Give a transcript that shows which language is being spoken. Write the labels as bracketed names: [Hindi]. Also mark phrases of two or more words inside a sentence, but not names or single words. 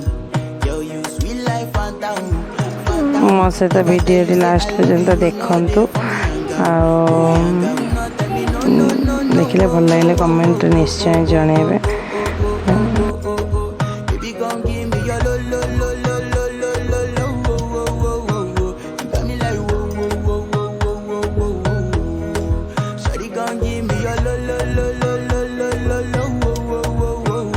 [English] Yo, you sweet life, phantom. [Odia] ମୋ ସହିତ [English] video last [Odia] ପର୍ଯ୍ୟନ୍ତ ଦେଖନ୍ତୁ ଦେଖିଲେ ଭଲ ଲାଗେ କମେଣ୍ଟ ନିଶ୍ଚୟ ଜଣାଇବେ। [English] Baby, gon' give me your lo lo lo lo lo lo lo lo wo wo wo wo wo. You got me like wo wo wo wo wo wo wo wo. Shawty gon' give me your lo lo lo lo lo lo lo lo wo wo wo wo wo.